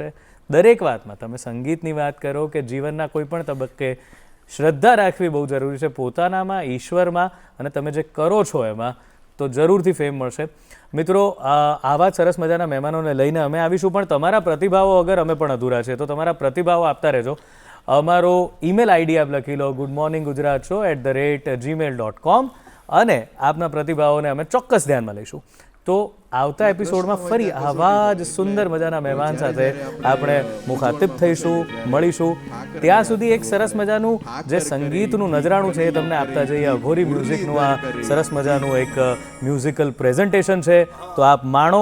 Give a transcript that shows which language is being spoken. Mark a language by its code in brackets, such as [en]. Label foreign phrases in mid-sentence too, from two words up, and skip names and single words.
[gu] દરેક વાતમાં તમે સંગીતની વાત કરો કે જીવનના કોઈ પણ તબક્કે શ્રદ્ધા રાખવી બહુ જરૂરી છે પોતાનામાં, ઈશ્વરમાં, અને તમે જે કરો છો એમાં, તો જરૂરથી ફેમ મળશે. મિત્રો, આવા સરસ મજાના મહેમાનોને લઈને અમે આવીશું, પણ તમારા પ્રતિભાવો વગર અમે પણ અધૂરા છે. તો તમારા પ્રતિભાવો આપતા રહેજો. અમારો [en] email ID [gu] આપ લખી લો goodmorninggujarat@gmail.com, અને આપના પ્રતિભાવોને અમે ચોક્કસ ધ્યાનમાં લઈશું. તો આવતા એપિસોડમાં ફરી આવા જ સુંદર મજાના મહેમાન સાથે આપણે મુખાતિબ થઈશું, મળીશું. ત્યાં સુધી એક સરસ મજાનું જે સંગીતનું નજરાણું છે એ તમને આપતા જઈએ. અઘોરી મ્યુઝિકનું આ સરસ મજાનું એક [en] musical presentation [gu] છે, તો આપ માણો.